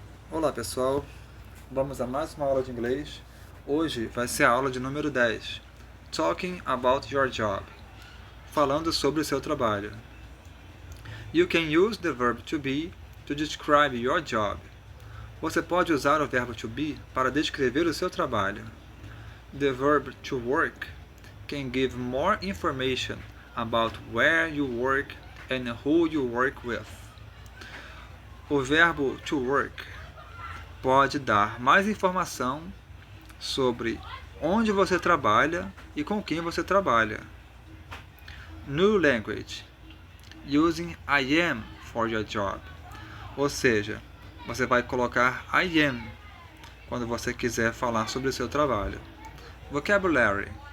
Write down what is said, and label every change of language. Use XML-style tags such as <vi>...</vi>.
<pt>Olá pessoal, vamos a mais uma aula de inglês. Hoje vai ser a aula de número 10,</pt> <en>Talking about your job,</en> <pt>falando sobre o seu trabalho.</pt> <en>You can use the verb to be to describe your job.</en> <pt>Você pode usar o verbo to be para descrever o seu trabalho.</pt> <en>The verb to work can give more information about where you work and who you work with.</en> <pt>O verbo to work pode dar mais informação sobre onde você trabalha e com quem você trabalha.</pt> <en>New language. Using I am for your job.</en> <pt>Ou seja, você vai colocar I am quando você quiser falar sobre o seu trabalho. Vocabulary.</pt>